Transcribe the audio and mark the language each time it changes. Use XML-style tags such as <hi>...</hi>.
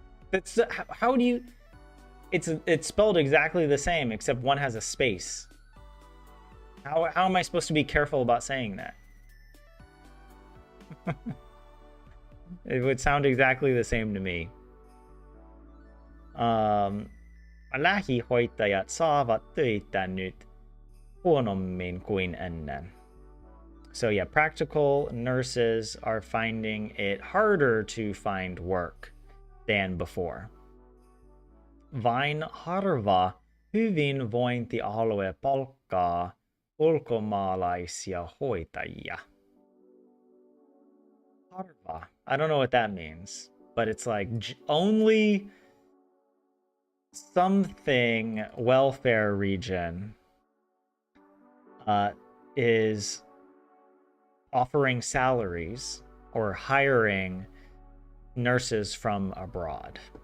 <en>That's how do you? It's spelled exactly the same except one has a space. How am I supposed to be careful about saying that? It would sound exactly the same to me.</en> <fi>Lähihoitajat saavat töitä nyt huonommin kuin ennen.</fi> <en>So yeah, practical nurses are finding it harder to find work than before.</en> <fi>Vain harva hyvinvointialue palkkaa ulkomaalaisia hoitajia. Harva.</fi> <en>I don't know what that means, but it's like only something welfare region is offering salaries or hiring nurses from abroad.</en>